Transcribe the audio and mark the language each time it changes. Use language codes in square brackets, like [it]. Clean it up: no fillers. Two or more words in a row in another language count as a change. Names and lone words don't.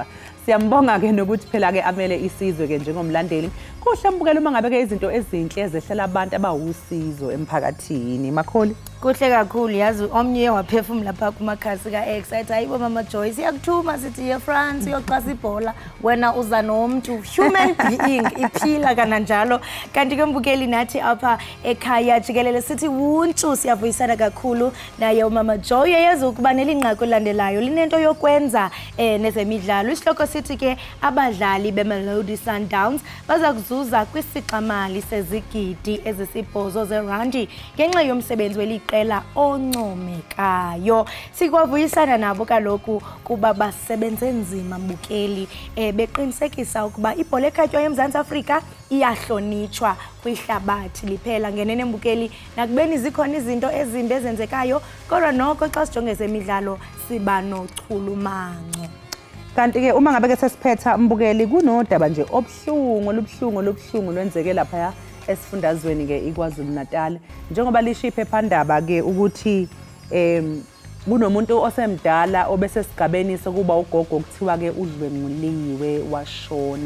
[zu] Siyambonga ke nokuthi phela ke amele isizwe ke njengomlandeli. Kuhle mbukela uma ngabe ke izinto ezinhle ezehlela abantu abawusizo emphakathini. Makholi kuhle kakhulu yazi omnye waphefumula lapha kumakhasi kaX athi hayibo mama Joy siyakuthuma sithi eFrance [xh] uyoxhasa ibhola wena uza nomuntu [en] human being [xh] iphila kananjalo kanti ke mbukeli nathi apha ekhaya Jikelele sithi wuntshu siyavuyisana kakhulu naye umama Joy yazi ukuba nelinqaku elandelayo linento yokwenza nezemidlalo isihloko sithi ke abadlali beMelody Sundowns baza kuzuza kwisixamali sezigidi ezisibhozo zerandi ngenxa yomsebenzi weliqela oncomekayo. Sikwavuyisana nabo kaloku kuba basebenze nzima mbukeli beqinisekisa ukuba ibhola ekhatywayo eMzantsi Afrika iyahlonitshwa kwihlabathi liphela ngenene mbukeli nakubeni zikhona izinto ezimbi ezenzekayo kodwa noko xa sijonge ezemidlalo siba nochulumanco. [zu] Kanti ke uma ngabe ke sesiphetha mbukeli kunodaba nje obuhlungu lwenzeke lapha esifundazweni ke iKwaZulu Natal njengoba lisho iphephandaba ke ukuthi kunomuntu osemdala obese sigabeni sokuba ugogo okuthiwa ke udlwenguliwe washona.